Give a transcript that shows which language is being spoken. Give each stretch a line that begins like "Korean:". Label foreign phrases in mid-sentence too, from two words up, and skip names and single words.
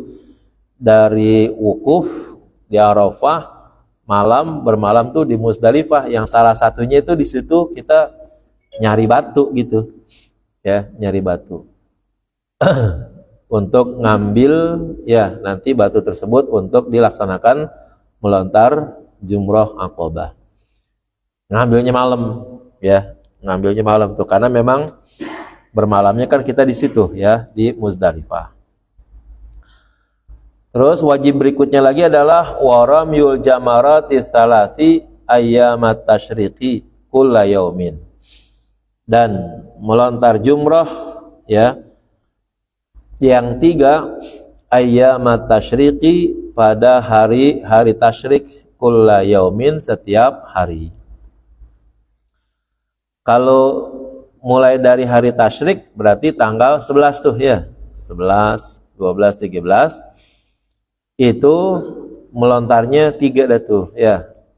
Indonesian: Dari wukuf di Arafah, bermalam tuh di Muzdalifah, yang salah satunya itu di situ kita nyari batu gitu, ya, nyari batu untuk ngambil, ya, nanti batu tersebut untuk dilaksanakan melontar jumrah Aqabah. Ngambilnya malam, ya, ngambilnya malam tuh, karena memang bermalamnya kan kita di situ, ya, di Muzdalifah. Terus wajib berikutnya lagi adalah
Arabic: waramyul jamarati salasi ayyamat tasyriqi kulla yaumin,
Indonesian: dan melontar jumrah, ya, yang 3
Arabic: ayyamat tasyriqi,
Indonesian: pada hari tasyrik,
Arabic: kulla yaumin,
Indonesian: setiap hari. Kalau mulai dari hari tasyrik berarti tanggal 11 tuh, ya, 11, 12, 13 itu melontarnya 3 dah tuh, ya.